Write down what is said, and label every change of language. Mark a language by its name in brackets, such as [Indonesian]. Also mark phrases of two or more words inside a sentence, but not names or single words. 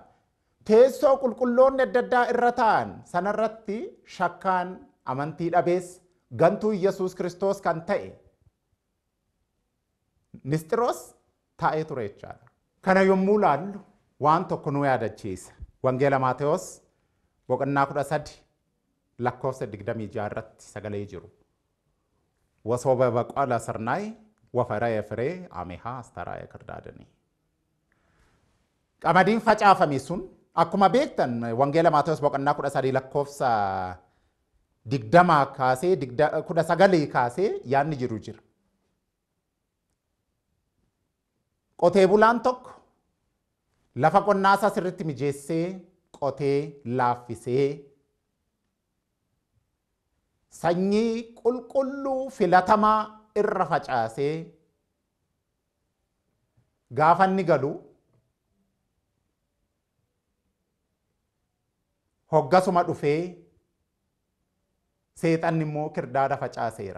[Oromo] Teessoo qulqulloonni adda addaa irra taa'an sanarratti shakkaan amantii dhabees gantuu Yesuus Kiristoos kan ta'e Nisxiroos taa'ee ture jechaadha. Kana yommuu laallu waan tokko nu yaadachiisa. Wangeela Maatewos boqonnaa 13 lakkoofsa 26 irratti sagalee jiru. [Geez] ወሶበ በቆለ ስርናይ ወፈረየ ፍሬ አሜሃ አስተራየ ክርዳድኒ [Oromo] qamadiin facaafame sun akkuma beektan Wangeela Maatewos boqonnaa 13 lakkoofsa 20 kaasee 19 kaasee yaanni jiru jira. Qotee bulaan tokko lafa qonnaasaa sirriitti mijeessee qotee laaffisee sanyii qulqulluu filatamaa irra facaasee gaafa inni galu hoggasuma dhufee seexanni immoo kirdaada facaaseera.